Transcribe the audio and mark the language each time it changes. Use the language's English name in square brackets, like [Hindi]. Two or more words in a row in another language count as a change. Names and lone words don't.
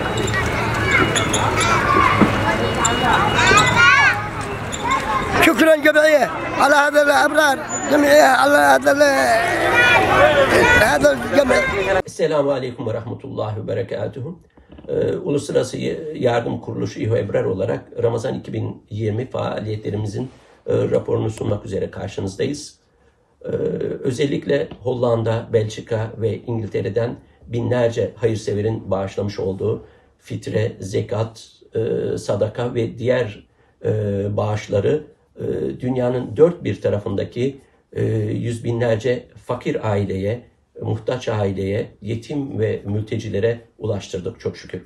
[Arabic] شكرا جمعية على هذا الأبرار، جمعية على هذا الجمع. السلام عليكم ورحمة الله وبركاته. [Turkish] Uluslararası Yardım Kuruluşu İHO Ebrar olarak Ramazan 2020 faaliyetlerimizin raporunu sunmak üzere karşınızdayız. Özellikle Hollanda, Belçika ve İngiltere'den binlerce hayırseverin bağışlamış olduğu fitre, zekat, sadaka ve diğer bağışları dünyanın dört bir tarafındaki yüz binlerce fakir aileye, muhtaç aileye, yetim ve mültecilere ulaştırdık çok şükür.